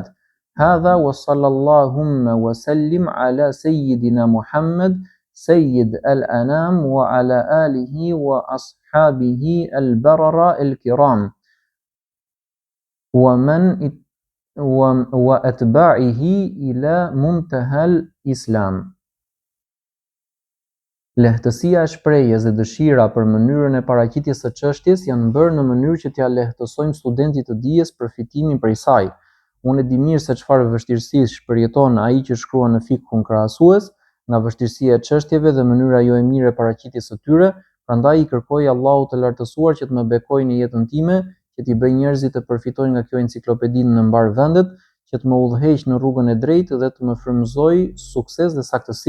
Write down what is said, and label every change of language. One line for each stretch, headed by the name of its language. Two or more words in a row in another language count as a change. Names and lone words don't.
Arabic: هذا وصلى اللهم وسلم على سيدنا محمد سيد الأنام وعلى آله وأصحابه البررة الكرام وأتباعه إلى منتهى الإسلام.
Albanian: Lehtësia e shprehjes dhe dëshira për mënyrën e paraqitjes së çështjes janë bërë në mënyrë që t'ia lehtësojmë studentit të dijes përfitimin prej saj. Unë e di mirë se çfarë vështirësish shpërjeton ai që shkruan në fikun krahasues, nga vështirësia e çështjeve dhe mënyra jo e mirë e paraqitjes së tyre, prandaj i kërkoj Allahut të lartësuar që të më bekojë në jetën time, që t'i bëj njerëzit të përfitojnë nga kjo enciklopedi në mbar vendet, që të më udhëheq në rrugën e drejtë dhe të më frymëzojë sukses dhe saktësi.